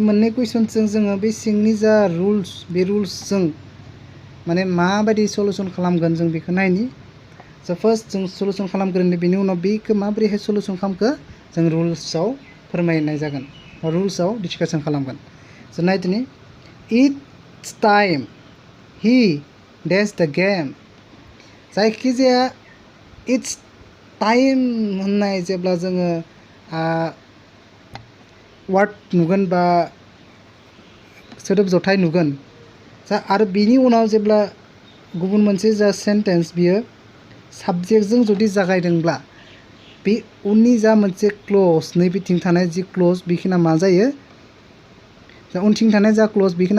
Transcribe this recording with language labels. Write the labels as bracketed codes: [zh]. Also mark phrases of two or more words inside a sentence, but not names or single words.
[brx] मोननै कुइसनजों जोङो बे सिंनि जा रुल्स बे रुल्सजों माने माबायदि सलुसन खालामगोन जों बेखौ नायनि स' फार्स्ट जों सलुसन खालामग्रोनि बेनि उनाव बेखौ माबोरैहाय सलुसन खालामखो जों रुल्सआव फोरमायनाय जागोन रुल्सआव डिसकासन खालामगोन स' नायदोनि [en] it's time he days the game [brx] जायखिजाया [en] it's time [brx] होननाय जेब्ला जोङो वार्ड नुगोन बा सोदोब जथाय नुगोन जा आरो बिनि उनाव जेब्ला गुबुन मोनसे जा सेन्टेन्स बियो साबजेक्टजों जुदि जागायदोंब्ला बे उननि जा मोनसे क्ल'ज नैबेथिं थानाय जि क्ल'ज बेखिना मा जायो जा उनथिं थानाय जा क्ल'ज बेखिना